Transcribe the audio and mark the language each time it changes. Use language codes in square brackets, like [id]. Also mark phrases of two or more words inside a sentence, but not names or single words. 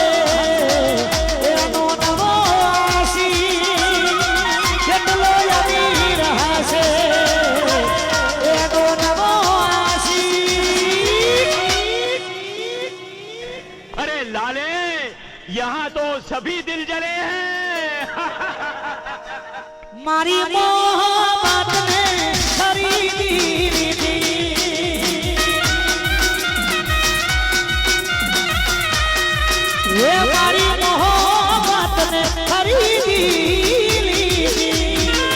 [gu] એનો નવો આશી કેટલો અમીર હશે એનો નવો આશી [hi] अरे लाले यहाँ तो सभी दिल जले हैं [gu] મારી મોહબ્બતને ખરીદી લીધી એ મારી મોહબ્બતને ખરીદી લીધી